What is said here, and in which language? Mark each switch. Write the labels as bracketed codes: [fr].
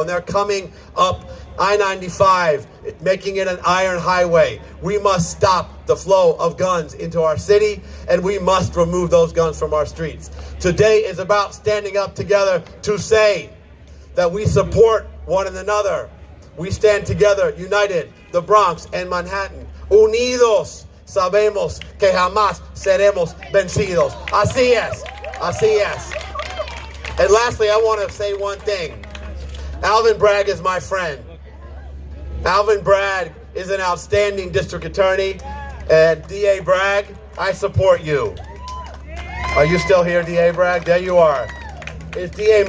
[en] And they're coming up I-95, making it an iron highway. We must stop the flow of guns into our city, and we must remove those guns from our streets. Today is about standing up together to say that we support one another. We stand together, united, the Bronx and Manhattan, unidos. [es] Sabemos que jamás seremos vencidos. Así es. Así es. [en] And lastly, I want to say one thing. Alvin Bragg is my friend. Alvin Bragg is an outstanding district attorney. And D.A. Bragg, I support you. Are you still here, D.A. Bragg? There you are. Is D.A.